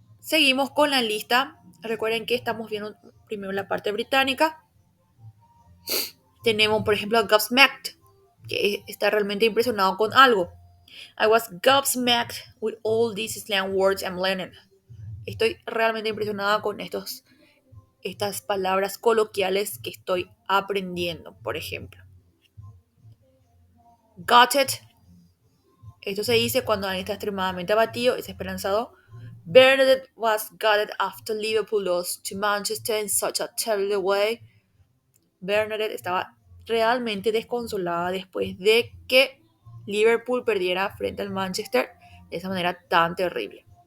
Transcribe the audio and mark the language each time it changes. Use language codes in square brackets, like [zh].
[es] Seguimos con la lista. Recuerden que estamos viendo primero la parte británica. Tenemos, por ejemplo, a gobsmacked, que está realmente impresionado con algo. [en] I was gobsmacked with all these slang words I'm learning. [es] Estoy realmente impresionada con estas palabras coloquiales que estoy aprendiendo, por ejemplo. [en] Got it. [es] Esto se dice cuando alguien está extremadamente abatido, es esperanzado. [en] Bernadette was gutted after Liverpool lost to Manchester in such a terrible way. [es] Bernadette estaba realmente desconsolada después de que Liverpool perdiera frente al Manchester de esa manera tan terrible.